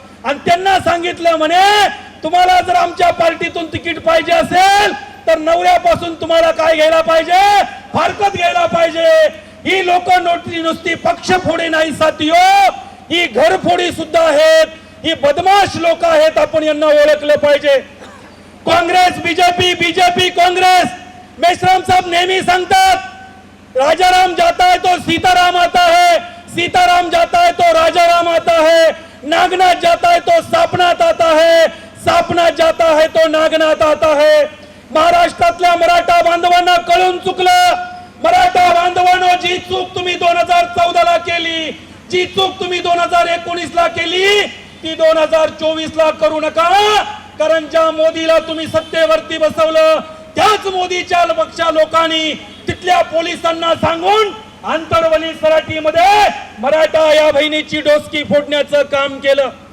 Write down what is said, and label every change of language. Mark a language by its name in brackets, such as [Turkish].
[Marathi] आणि त्यांना सांगितलं म्हणे तुम्हाला जर आमच्या पार्टीतून तिकीट पाहिजे असेल तर नवऱ्यापासून तुम्हाला काय घ्यायला पाहिजे, फारकत घ्यायला पाहिजे. ही लोक नुसती पक्षफोडी नाही साथियो, ही घरफोडी सुद्धा आहेत, ही बदमाश लोक आहेत. आपण यांना ओळखलं पाहिजे. Congress BJP, BJP Congress. [Hindi] मेश्राम साहब [Marathi] नेहमी सांगतात [Hindi] राजाराम जाता है तो सीताराम आता है, सीताराम जाता है तो राजाराम आता है, नागनाथ जाता है तो सापनाथ आता है, सापनाथ जाता है तो नागनाथ आता है. [Marathi] महाराष्ट्रातल्या मराठा बांधवांना कळून चुकलं. मराठा बांधवांनो, जी चूक तुम्ही 2014 ला केली, जी चूक तुम्ही 2019 ला केली, ती 2024 ला करू नका. कारण ज्या मोदीला तुम्ही सत्तेवरती बसवलं त्याच मोदीच्या पक्षा लोकांनी तिथल्या पोलिसांना सांगून आंतरवली सराटीमध्ये मराठा या बहिणीची डोसकी फोडण्याचं काम केलं.